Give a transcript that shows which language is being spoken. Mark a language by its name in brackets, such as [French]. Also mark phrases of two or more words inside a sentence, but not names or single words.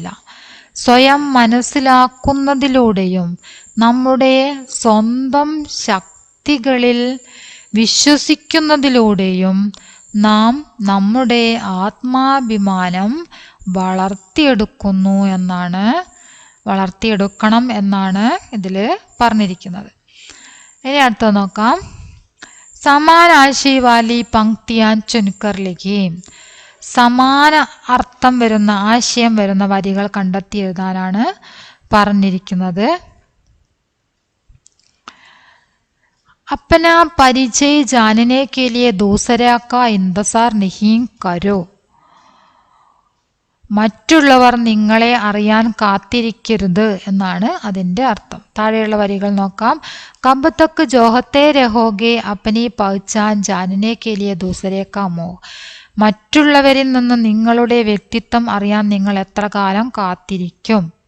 [Malayalam] സ്വയം മനസ്സിലാക്കുന്നതിലൂടെയും നമ്മുടെ സ്വന്തം ശക്തികളിൽ വിശ്വസിക്കുന്നതിലൂടെയും നാം നമ്മുടെ ആത്മാഭിമാനം വളർത്തിയെടുക്കണം എന്നാണ് ഇതിൽ പറഞ്ഞിരിക്കുന്നത്. ഇനി അടുത്ത നോക്കാം. [Hindi] समान आशय वाली पंक्तियाँ चुनकर लिखें, [Malayalam] സമാന അർത്ഥം വരുന്ന ആശയം വരുന്ന വരികൾ കണ്ടെത്തി എഴുതാനാണ് പറഞ്ഞിരിക്കുന്നത്. [Hindi] अपना परिचय जानने के लिए दूसरे का इंतजार नहीं करो, [Malayalam] മറ്റുള്ളവർ നിങ്ങളെ അറിയാൻ കാത്തിരിക്കരുത് എന്നാണ് അതിൻ്റെ അർത്ഥം. താഴെയുള്ള വരികൾ നോക്കാം. [Hindi] कब तक जोहते रहोगे अपनी पहचान जानने के लिए दूसरे का मोह, [Malayalam] മറ്റുള്ളവരിൽ നിന്ന് നിങ്ങളുടെ വ്യക്തിത്വം അറിയാൻ നിങ്ങൾ എത്ര കാലം കാത്തിരിക്കും.